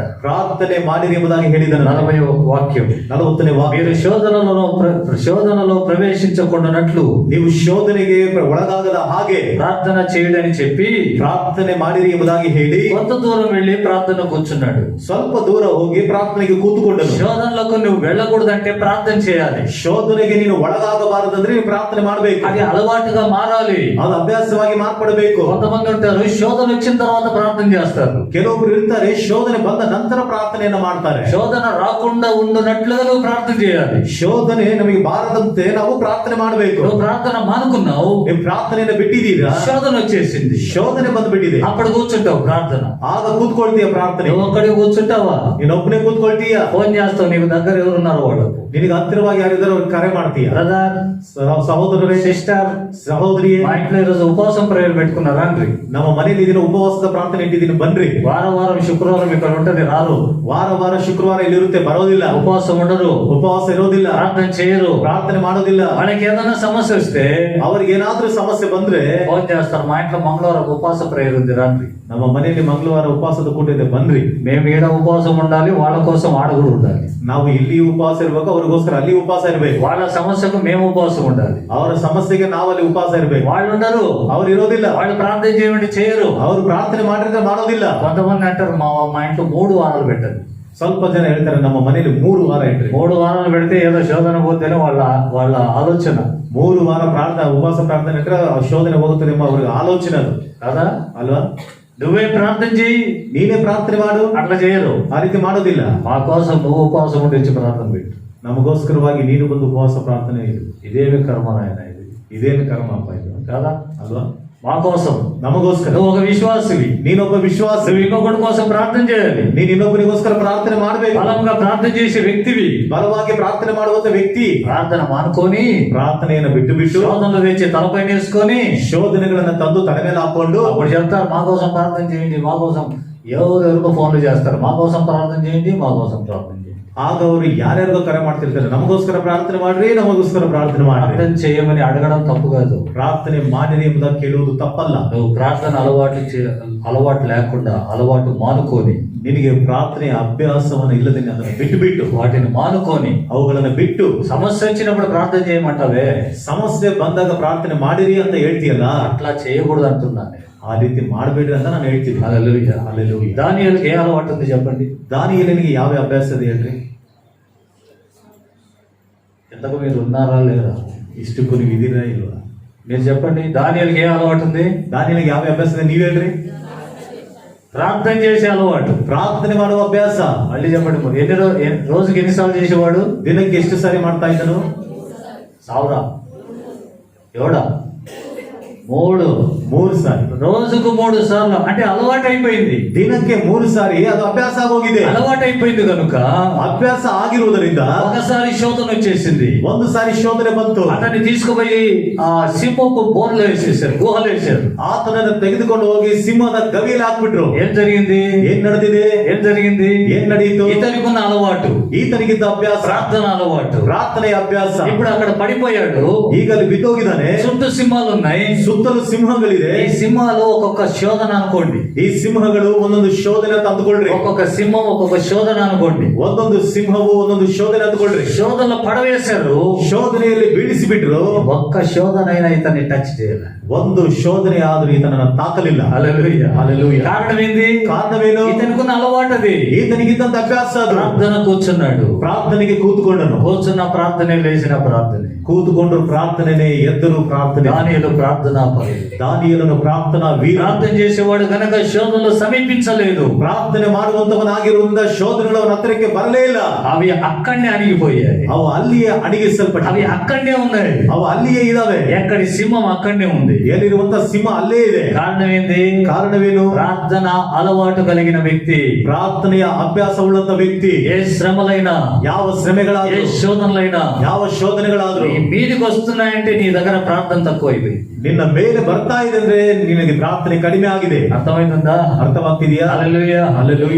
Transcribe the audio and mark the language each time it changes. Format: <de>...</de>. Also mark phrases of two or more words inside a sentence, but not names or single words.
<kn>ಪ್ರಾರ್ಥನೆ ಮಾಡಿರಿ ಎಂಬುದಾಗಿ ಹೇಳಿದನು.</kn> <te>40వ వాక్యం,</te> <kn>40ನೇ ವಾಕ್ಯ.</kn> <te>మీరు శోధనలో ప్రవేశించకుండానట్లు</te> <kn>ನೀವು ಶೋಧನೆಗೆ ಒಳಗಾಗದ ಹಾಗೆ</kn> <te>ప్రార్థన చేయండి అని చెప్పి</te> <kn>ಪ್ರಾರ್ಥನೆ ಮಾಡಿರಿ ಎಂಬುದಾಗಿ ಹೇಳಿ</kn> <te>కొంత దూరం వెళ్ళి ప్రార్థన కూర్చున్నాడు.</te> <kn>ಸ್ವಲ್ಪ ದೂರ ಹೋಗಿ ಪ್ರಾರ್ಥನೆಗೆ ಕೂತುಕೊಂಡನು.</kn> <te>శోధనలకు నువ్వు వెళ్ళకూడదంటే ప్రార్థన చేయాలి.</te> <kn>ಶೋಧನೆಗೆ ನೀನು ಒಳಗಾಗಬಾರದಂದ್ರೆ ನೀವು ಪ್ರಾರ್ಥನೆ ಮಾಡಬೇಕು.</kn> <te>అది అలవాటుగా మారాలి.</te> <kn>ಅದು ಅಭ್ಯಾಸವಾಗಿ ಮಾರ್ಪಡಬೇಕು.</kn> <te>కొంతమంది ఉంటారు శోధన వచ్చిన తర్వాత ప్రార్థన చేస్తారు.</te> <kn>ಕೆಲವೊಬ್ರು ಇರ್ತಾರೆ ಶೋಧನೆ ಬಂದ ನಂತರ ಪ್ರಾರ್ಥನೆಯನ್ನ ಮಾಡ್ತಾರೆ.</kn> <te>శోధన రాకుండా ఉండునట్లుగా నువ్వు ప్రార్థన చేయాలి.</te> <kn>ಶೋಧನೆ ನಮಗೆ ಬಾರದಂತೆ ನಾವು ಪ್ರಾರ್ಥನೆ ಮಾಡಬೇಕು.</kn> <te>నువ్వు ప్రార్థన మానుకున్నావు,</te> <kn>ನೀವು ಪ್ರಾರ್ಥನೆಯನ್ನ ಬಿಟ್ಟಿದ್ದೀರಾ,</kn> <te>శోధన వచ్చేసింది,</te> <kn>ಶೋಧನೆ ಬಂದ್ಬಿಟ್ಟಿದೆ.</kn> <te>అప్పుడు కూర్చుంటావు ప్రార్థన.</te> <kn>ಆಗ ಕೂತ್ಕೊಳ್ತೀಯ ಪ್ರಾರ್ಥನೆ.</kn> <te>నువ్వు ఒక్కడికి కూర్చుంటావా?</te> <kn>ನೀನೊಬ್ಬನೇ ಕೂತ್ಕೊಳ್ತೀಯ.</kn> <te>ఫోన్ చేస్తావు, నీకు దగ్గర ఎవరున్నారు వాళ్ళకు.</te> <kn>ನಿನಗೆ ಹತ್ತಿರವಾಗಿ ಯಾರಿದ್ದಾರೆ ಅವ್ರಿಗೆ ಕರೆ ಮಾಡ್ತೀಯ.</kn> <te>బ్రదర్,</te> <kn>ಸಹೋದರರೇ,</kn> <te>సిస్టర్,</te> <kn>ಸಹೋದರಿಯೇ,</kn> <te>మా ఇంట్లో ఈరోజు ఉపవాసం ప్రేయర్ పెట్టుకున్నారా అండి?</te> <kn>ನಮ್ಮ ಮನೇಲಿ ಇದೀನಿ, ಉಪವಾಸದ ಪ್ರಾರ್ಥನೆ ಇಟ್ಟಿದ್ದೀನಿ, ಬನ್ರಿ.</kn> <te>వారం శుక్రవారం ఇక్కడ ఉంటది, రారు.</te> <kn>ವಾರ ಶುಕ್ರವಾರ ಇಲ್ಲಿ ಇರುತ್ತೆ, ಬರೋದಿಲ್ಲ.</kn> <te>ఉపవాసం ఉండరు,</te> <kn>ಉಪವಾಸ ಇರೋದಿಲ್ಲ,</kn> <te>ప్రార్థన చేయరు,</te> <kn>ಪ್ರಾರ್ಥನೆ ಮಾಡೋದಿಲ್ಲ.</kn> <te>వాళ్ళకి ఏదైనా సమస్య వస్తే</te> <kn>ಅವ್ರಿಗೆ ಏನಾದ್ರೂ ಸಮಸ್ಯೆ ಬಂದ್ರೆ</kn> <te>ఫోన్ చేస్తారు, మా ఇంట్లో మంగళవారం ఉపవాస ప్రేయర్ ఉంది రండి.</te> <kn>ನಮ್ಮ ಮನೆಯಲ್ಲಿ ಮಂಗಳವಾರ ಉಪವಾಸದ ಕೂಟ ಇದೆ, ಬನ್ರಿ.</kn> <te>మేము ఈడ ఉపవాసం ఉండాలి, వాళ్ళ కోసం ఆడ కూడా ఉండాలి.</te> <kn>ನಾವು ಇಲ್ಲಿ ಉಪವಾಸ ಇರ್ಬೇಕು, ಅವ್ರಿಗೋಸ್ಕರ ಅಲ್ಲಿ ಉಪವಾಸ ಇರ್ಬೇಕು.</kn> <te>వాళ్ళ సమస్యకు మేము ఉపవాసం ఉండాలి,</te> <kn>ಅವರ ಸಮಸ್ಯೆಗೆ ನಾವಲ್ಲಿ ಉಪವಾಸ ಇರ್ಬೇಕು.</kn> <te>వాళ్ళు ఉండరు,</te> <kn>ಅವ್ರು ಇರೋದಿಲ್ಲ.</kn> <te>వాళ్ళు ప్రార్థన చేయమంటే చేయరు.</te> <kn>ಅವ್ರು ಪ್ರಾರ್ಥನೆ ಮಾಡಿದ್ರೆ ಮಾಡೋದಿಲ್ಲ.</kn> <te>కొంతమంది అంటారు, మా ఇంట్లో 3 వారాలు పెట్టదు.</te> <kn>ಸ್ವಲ್ಪ ಜನ ಹೇಳ್ತಾರೆ, ನಮ್ಮ ಮನೆಯಲ್ಲಿ 3 ವಾರ ಇಟ್ರಿ.</kn> <te>3 వారాలు పెడితే ఏదో శోధన పోతేనే వాళ్ళ ఆలోచన.</te> <kn>3 ವಾರ ಪ್ರಾರ್ಥನೆ, ಉಪವಾಸ ಪ್ರಾರ್ಥನೆ ಇಟ್ರೆ ಶೋಧನೆ ಹೋಗುತ್ತದೆ ಎಂಬ ಅವ್ರಿಗೆ ಆಲೋಚನೆ ಅದು,</kn> <te>కదా</te> <kn>ಅಲ್ವಾ?</kn> <te>నువ్వే ప్రార్థన చేయి,</te> <kn>ನೀನೇ ಪ್ರಾರ್ಥನೆ ಮಾಡು.</kn> <te>అట్లా చేయరు.</te> <kn>ಆ ರೀತಿ ಮಾಡೋದಿಲ್ಲ.</kn> <te>మా కోసం నువ్వు ఉపవాసం ఉండి ప్రార్థన పెట్టు.</te> <kn>ನಮಗೋಸ್ಕರವಾಗಿ ನೀನು ಬಂದು ಉಪವಾಸ ಪ್ರಾರ್ಥನೆ ಇಡು.</kn> <te>ఇదేమి కర్మ నాయన,</te> <kn>ಇದೇನು ಕರ್ಮ ಅಪ್ಪ ಇದು,</kn> <te>కదా?</te> <kn>ಅಲ್ವಾ?</kn> <te>మా కోసం</te> <kn>ನಮಗೋಸ್ಕರ.</kn> <te>నువ్వు ఒక విశ్వాసివి,</te> <kn>ನೀನೊಬ್ಬ ವಿಶ್ವಾಸ.</kn> <te>నువ్వు ఇంకొకటి కోసం ప్రార్థన చేయాలి.</te> <kn>ನೀನ್ ಇನ್ನೊಬ್ಬರಿಗೋಸ್ಕರ ಪ್ರಾರ್ಥನೆ ಮಾಡಬೇಕು.</kn> <te>బలంగా ప్రార్థన చేసే వ్యక్తివి.</te> <kn>ಬಲವಾಗಿ ಪ್ರಾರ್ಥನೆ ಮಾಡುವಂತ ವ್ಯಕ್ತಿ</kn> <te>ప్రార్థన మానుకొని</te> <kn>ಪ್ರಾರ್ಥನೆಯನ್ನು ಬಿಟ್ಟು ಬಿಟ್ಟು</kn> <te>శోధనలు తెచ్చి తలపై వేసుకొని</te> <kn>ಶೋಧನೆಗಳನ್ನ ತಂದು ತಲೆ ಮೇಲೆ ಹಾಕೊಂಡು</kn> <te>అప్పుడు చెప్తారు, మా కోసం ప్రార్థన చేయండి, మా కోసం. ఎవరెవరికో ఫోన్లు చేస్తారు, మా కోసం ప్రార్థన చేయండి, మా కోసం ప్రార్థన చేయండి.</te> <kn>ಆಗ ಅವರು ಯಾರ್ಯಾರಿಗೋ ಕರೆ ಮಾಡ್ತಿರ್ತಾರೆ, ನಮಗೋಸ್ಕರ ಪ್ರಾರ್ಥನೆ ಮಾಡ್ರಿ, ನಮಗೋಸ್ಕರ ಪ್ರಾರ್ಥನೆ ಮಾಡ್ರಿ.</kn> <te>ప్రార్థన చేయమని అడగడం తప్పు కాదు,</te> <kn>ಪ್ರಾರ್ಥನೆ ಮಾಡಿರಿ ಎಂಬುದಾಗಿ ಕೇಳುವುದು ತಪ್ಪಲ್ಲ.</kn> <te>నువ్వు ప్రార్థన అలవాటు లేకుండా అలవాటు మానుకొని,</te> <kn>ನಿನಗೆ ಪ್ರಾರ್ಥನೆಯ ಅಭ್ಯಾಸವನ್ನು ಇಲ್ಲದೆ ಅದನ್ನು ಬಿಟ್ಟು ಬಿಟ್ಟು</kn> <te>వాటిని మానుకొని</te> <kn>ಅವುಗಳನ್ನು ಬಿಟ್ಟು</kn> <te>సమస్య వచ్చినప్పుడు ప్రార్థన చేయమంటావే,</te> <kn>ಸಮಸ್ಯೆ ಬಂದಾಗ ಪ್ರಾರ್ಥನೆ ಮಾಡಿರಿ ಅಂತ ಹೇಳ್ತೀಯಲ್ಲ,</kn> <te>అట్లా చేయకూడదు అంటున్నాను.</te> <kn>ಆ ರೀತಿ ಮಾಡಬೇಡ್ರಿ ಅಂತ ನಾನು ಹೇಳ್ತೀನಿ.</kn> <te>హల్లెలూయా.</te> <kn>ಹಲ್ಲೆಲೂಯಾ.</kn> <te>దానియేలుకి ఏ అలవాటు ఉంది చెప్పండి?</te> <kn>ದಾನಿಯೇಲನಿಗೆ ಯಾವ ಅಭ್ಯಾಸ ಇದೆ ಹೇಳ್ರಿ?</kn> <te>ఎంతకు మీరు ఉన్నారా లేరా?</te> <kn>ಇಷ್ಟಕ್ಕೂ ನೀವು ಇದೀರಾ ಇಲ್ವಾ?</kn> <te>మీరు చెప్పండి, దానియేలుకి ఏ అలవాటు ఉంది?</te> <kn>ದಾನಿಯೇಲನಿಗೆ ಯಾವ ಅಭ್ಯಾಸ ಇದೆ ನೀವ್ ಹೇಳ್ರಿ?</kn> <te>ప్రార్థన చేసే అలవాటు.</te> <kn>ಪ್ರಾರ್ಥನೆ ಮಾಡುವ ಅಭ್ಯಾಸ.</kn> <te>మళ్ళీ చెప్పండి, రోజుకి ఎన్నిసార్లు చేసేవాడు?</te> <kn>ದಿನಕ್ಕೆ ಎಷ್ಟು ಸಾರಿ ಮಾಡ್ತಾ ಇದ್ದನು?</kn> <te>1000 ఎవడా? 3</te> <kn>ಸಾರಿ.</kn> <te>రోజుకు 3 సార్లు. అంటే అలవాటు అయిపోయింది.</te> <kn>ದಿನಕ್ಕೆ 3 ಸಾರಿ ಅದು ಅಭ್ಯಾಸ ಆಗೋಗಿದೆ.</kn> <te>అలవాటు అయిపోయింది కనుక</te> <kn>ಅಭ್ಯಾಸ ಆಗಿರುವುದರಿಂದ</kn> <te>ఒకసారి శోధన వచ్చేసింది.</te> <kn>ಒಂದು ಸಾರಿ ಶೋಧನೆ ಬಂತು.</kn> <te>అతన్ని తీసుకుపోయి ఆ సింహపు బోర్లో వేసేసారు, గుహలో వేసారు.</te> <kn>ಆತನನ್ನು ತೆಗೆದುಕೊಂಡು ಹೋಗಿ ಸಿಂಹದ ಗವಿಯಲ್ಲಿ ಹಾಕ್ಬಿಟ್ರು.</kn> <te>ఏం జరిగింది?</te> <kn>ಏನ್ ನಡೆದಿದೆ?</kn> <te>ఏం జరిగింది?</te> <kn>ಏನ್ ನಡೆಯಿತು?</kn> <te>ఇతనికి ఉన్న అలవాటు,</te> <kn>ಈತನಿಗಿದ್ದ ಅಭ್ಯಾಸ,</kn> <te>ప్రార్థన అలవాటు,</te> <kn>ಪ್ರಾರ್ಥನೆಯ ಅಭ್ಯಾಸ.</kn> <te>ఇప్పుడు అక్కడ పడిపోయాడు.</te> <kn>ಈಗ ಅಲ್ಲಿ ಬಿದ್ದೋಗಿದ್ದಾನೆ.</kn> <te>చుట్టూ సింహాలు ఉన్నాయి.</te> <kn>ಸುತ್ತಲೂ ಸಿಂಹಗಳಿದೆ.</kn> <te>ఈ సింహాలు ఒక్కొక్క శోధన అనుకోండి.</te> <kn>ಈ ಸಿಂಹಗಳು ಒಂದೊಂದು ಶೋಧನೆ ಅಂತ ಅಂದುಕೊಳ್ರಿ.</kn> <te>ఒక్కొక్క సింహం ఒక్కొక్క శోధన అనుకోండి.</te> <kn>ಒಂದೊಂದು ಸಿಂಹವು ಒಂದೊಂದು ಶೋಧನೆ ಅಂದುಕೊಳ್ರಿ.</kn> <te>శోధనలో పడవేశారు.</te> <kn>ಶೋಧನೆಯಲ್ಲಿ ಬೀಳಿಸಿ ಬಿಟ್ರು.</kn> <te>ఒక్క శోధన అయినా ఇతన్ని టచ్ చేయాలి.</te> <kn>ಒಂದು ಶೋಧನೆ ಆದ್ರೂ ಈತನನ್ನ ತಾಕಲಿಲ್ಲ.</kn> <te>హల్లెలూయా. హల్లెలూయా. కారణం ఏంది?</te> <kn>ಕಾರಣವೇನು?</kn> <te>ఇతనుకున్న అలవాటు అది.</te> <kn>ಈತನಿಗಿದ್ದಂತ ಅಭ್ಯಾಸ ಅದು.</kn> <te>ప్రార్థన కూర్చున్నాడు.</te> <kn>ಪ್ರಾರ್ಥನೆಗೆ ಕೂತ್ಕೊಂಡನು.</kn> <te>కూర్చున్న ప్రార్థనే, లేచిన ప్రార్థనే.</te> <kn>ಕೂತುಕೊಂಡ್ರು ಪ್ರಾರ್ಥನೆನೇ, ಎದ್ದರು ಪ್ರಾರ್ಥನೆ.</kn> <te>దానియేలు ప్రార్థనా పరుడు.</te> <kn>ದಾನಿಯೇಲನು ಪ್ರಾರ್ಥನಾ ವೀರ.</kn> <te>ప్రార్థన చేసేవాడు గనక శోధనలు సమీపించలేదు.</te> <kn>ಪ್ರಾರ್ಥನೆ ಮಾಡುವಂತವನಾಗಿರುವುದರಿಂದ ಶೋಧನೆಗಳು ಅವನ ಹತ್ತಿರಕ್ಕೆ ಬರಲೇ ಇಲ್ಲ.</kn> <te>అవి అక్కడనే అణిగిపోయాయి.</te> <kn>ಅವು ಅಲ್ಲಿಯೇ ಅಡಗಿಸಲ್ಪಟ್ಟ.</kn> <te>అవి అక్కడనే ఉన్నాయి.</te> <kn>ಅವು ಅಲ್ಲಿಯೇ ಇದಾವೆ.</kn> <te>ఎక్కడి సింహం అక్కడనే ఉంది.</te> <kn>ಎಲ್ಲಿರುವಂತ ಸಿಂಹ ಅಲ್ಲೇ ಇದೆ.</kn> <te>కారణం ఏంది?</te> <kn>ಕಾರಣವೇನು?</kn> <te>ప్రార్థన అలవాటు కలిగిన వ్యక్తి,</te> <kn>ಪ್ರಾರ್ಥನೆಯ ಅಭ್ಯಾಸವುಳ್ಳಂತ ವ್ಯಕ್ತಿ</kn> <te>ఏ శ్రమలైనా,</te> <kn>ಯಾವ</kn> <te>ఏ</te> <kn>ಶ್ರಮೆಗಳಾದ್ರೂ,</kn> <te>శోధనలైనా</te> <kn>ಯಾವ ಶೋಧನೆಗಳಾದ್ರೂ</kn> <te>నీ మీదికి వస్తున్నాయంటే నీ దగ్గర ప్రార్థన తక్కువ అయిపోయింది.</te> <kn>ನಿನ್ನ ಮೇಲೆ ಬರ್ತಾ ಇದೆ ಅಂದ್ರೆ ನಿನಗೆ ಪ್ರಾರ್ಥನೆ ಕಡಿಮೆ ಆಗಿದೆ.</kn> <te>అర్థమైందా?</te> <kn>ಅರ್ಥವಾಗ್ತಿದೆಯಾ?</kn> <te>హల్లెలూయా.</te> <kn>ಹಲ್ಲೆಲೂಯಾ.</kn>